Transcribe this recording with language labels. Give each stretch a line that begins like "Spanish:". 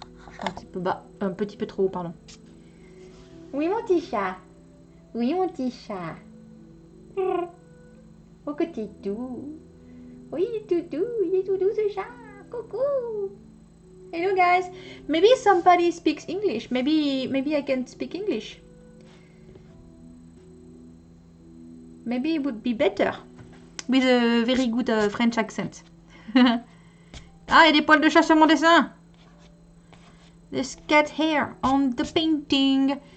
French: Je suis un petit peu bas. Un petit peu trop haut, pardon. Oui, mon petit chat. Oui, mon petit chat. Oh, que t'es doux. Oui, il est tout doux ce chat. Coucou.
English: Hello guys. Maybe somebody speaks English. Maybe I can speak English. Maybe it would be better with a very good French accent.
French: Ah, il y a des poils de chat sur mon dessin.
English: There's cat hair on the painting.